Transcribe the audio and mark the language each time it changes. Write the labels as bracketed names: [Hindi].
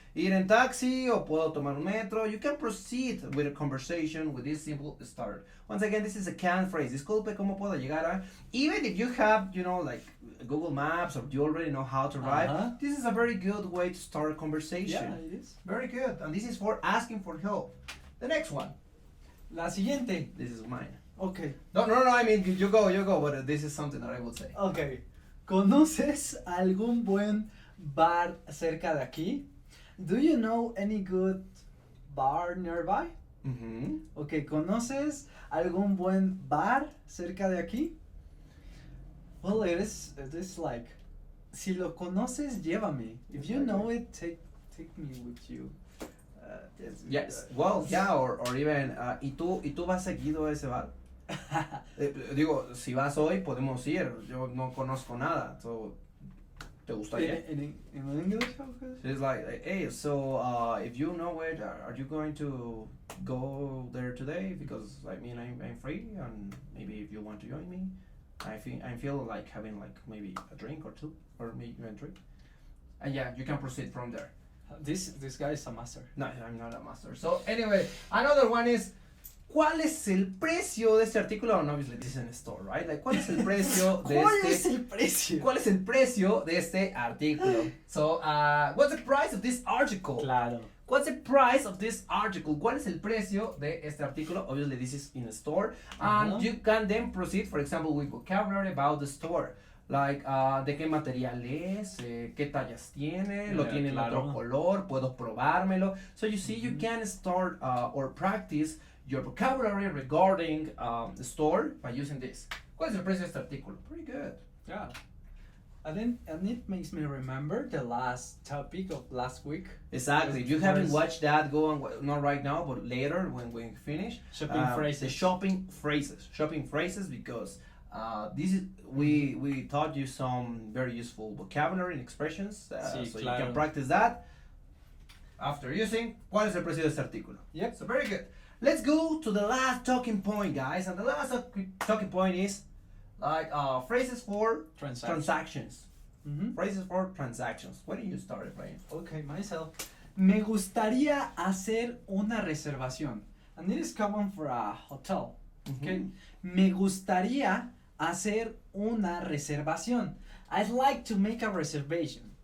[Spanish] ¿Ir en taxi o puedo tomar un metro? [English] You can proceed with a conversation with this simple start. Once again, this is a canned phrase. Disculpe, ¿cómo puedo llegar a? Even if you have, like Google Maps or you already know how to drive, this is a very good way to start a conversation. Yeah, it is. Very good. And this is for asking for help. The next one. [Spanish] La siguiente. [English] This is mine. Okay. No, I mean, you go, but this is something that I will say. Okay. [Spanish] ¿Conoces algún buen bar cerca de aquí? [English] Do you know any good bar nearby? Mm-hmm. [Spanish] Okay, ¿conoces algún buen bar cerca de aquí? [English] Well, it is like, [Spanish] si lo conoces, llévame. [English] If you know it, take me with you. Yes. Well, yeah, or even, [Spanish] ¿y tú vas seguido a ese bar? Digo, si vas hoy, podemos ir. Yo no conozco nada. So, ¿te gustaría? [English] In English? It's like, hey, so if you know it, are you going to go there today? Because I mean, I'm free, and maybe if you want to join me, I feel like having like maybe a drink or two, or maybe even three. And yeah, you can proceed from there. This guy is a master. No, I'm not a master. So anyway, another one is, [Spanish] ¿cuál es el precio de este artículo? [English] And obviously this is in a store, right? [Spanish] Like, ¿cuál es el precio de ¿Cuál este? es el precio? ¿Cuál es el precio de este artículo? [English] So, what's the price of this article? [Spanish] Claro. [English] What's the price of this article? [Spanish] ¿Cuál es el precio de este artículo? [English] Obviously, this is in a store. And you can then proceed, for example, with vocabulary about the store. [Spanish] Like, de qué material es, qué tallas tiene, lo tiene en otro color, puedo probármelo. [English] So you see, you can start or practice your vocabulary regarding the store by using this. [Spanish] ¿Cuál es el precio de este artículo? [English] Pretty good. Yeah. And it makes me remember the last topic of last week. Exactly. If you haven't watched that, go on, not right now, but later when we finish. Shopping phrases. The shopping phrases. Shopping phrases, because this is we taught you some very useful vocabulary and expressions, [Spanish] Sí, [English] so [Spanish] claro. [English] you can practice that after using [Spanish] ¿cuál es el precio de este artículo? [English] Yep. So very good. Let's go to the last talking point, guys, and the last talking point is like phrases for transactions. Mm-hmm. Phrases for transactions. Why don't you start it, Brian? Okay, myself. [Spanish] Me gustaría hacer una reservación. [English] And it is common for a hotel. Okay. [Spanish] Me gustaría hacer una reservación. [English] I'd like to make a reservation.